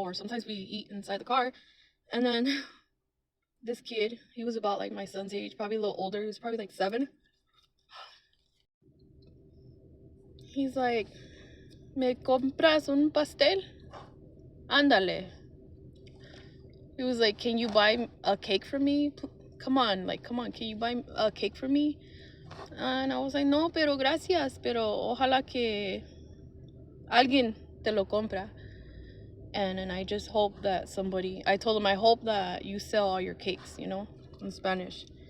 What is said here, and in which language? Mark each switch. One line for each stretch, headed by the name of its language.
English: Or sometimes we eat inside the car. And then this kid, he was about like my son's age, probably a little older. He was probably like 7. He's like,
Spanish: ¿me compras un pastel? Ándale.
English: He was like, can you buy a cake for me? Come on, can you buy a cake for me? And I was like,
Spanish: no, pero gracias, pero ojalá que alguien te lo compra.
English: And I just hope that I told him, I hope that you sell all your cakes, in Spanish.